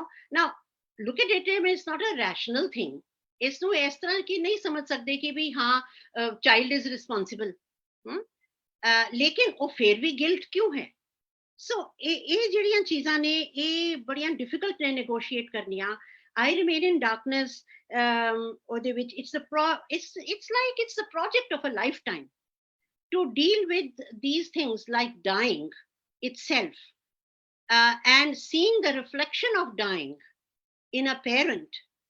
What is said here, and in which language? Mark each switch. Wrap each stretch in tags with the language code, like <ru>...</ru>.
<en>Now look at it, it's not a rational thing.</en> <hi>इसनों इस तरह की नहीं समझ सकते कि भी हाँ</hi> <en>child is responsible,</en> <hi>लेकिन वो फिर भी guilt क्यों है?</hi> <pa>So ਇਹ ਜਿਹੜੀਆਂ ਚੀਜ਼ਾਂ ਨੇ ਇਹ ਬੜੀਆਂ ਡਿਫਿਕਲਟ ਨੇ ਨੈਗੋਸ਼ੀਏਟ ਕਰਨੀਆਂ.</pa> <en>I Remain in Darkness,</en> <pa>ਉਹਦੇ ਵਿੱਚ</pa> <en>it's like it's the project of a lifetime to deal with these things like dying itself, and seeing the reflection of dying in a parent.</en>